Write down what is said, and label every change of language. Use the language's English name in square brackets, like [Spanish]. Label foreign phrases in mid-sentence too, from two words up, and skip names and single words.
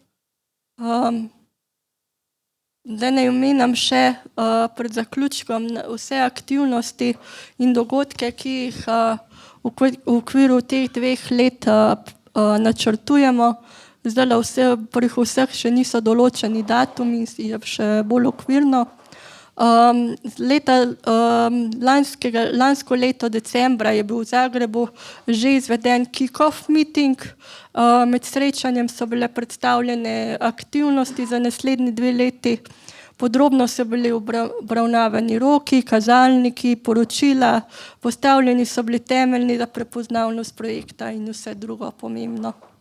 [Slovenian] Da ne omenjam še pred zaključkom vse aktivnosti in dogodke, ki jih v okviru teh 2 let načrtujemo. Zdaj pri vseh še niso določeni datumi, je še bolj okvirno. Lansko leto decembra je bil v Zagrebu že izveden [English] kick-off meeting. [Slovenian] Med srečanjem so bile predstavljene aktivnosti za naslednji 2 leti. Podrobno so bili obravnavani roki, kazalniki, poročila, postavljeni so bili temelji za prepoznavnost projekta in vse drugo pomembno.